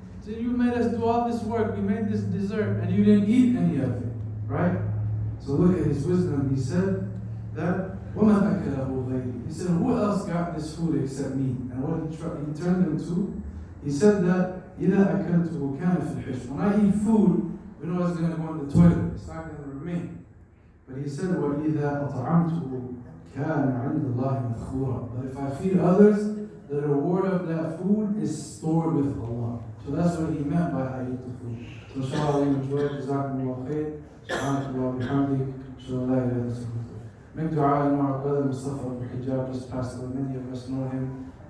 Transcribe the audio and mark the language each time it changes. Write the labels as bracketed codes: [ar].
[en] So you made us do all this work, we made this dessert, and you didn't eat any of it, right? So look at his wisdom. He said that, [ar] وَمَنْ أَكَلَهُ غَيْرِي. [en] He said, who else got this food except me? And what he turned them to, he said that, [ar] إِذَا أَكَلْتُهُ كَانَ فِي الْحِشْرِ. [en] When I eat food, we know it's going to go in the toilet. It's not going to remain. But he said, [ar] وَإِذَا أَطْعَمْتُهُ كَانَ عِنْدَ اللَّهِ مَذْخُورًا. [en] But if I feed others, the reward of that food is stored with Allah. So that's what he meant by I eat the food. So inshallah, we enjoyed. Jazakumullah khair. Subhanallah bihamdik. Inshallah, la ilaha illallah. Make dua in our brother Mustafa al-Hijab just passed away. Many of us know him.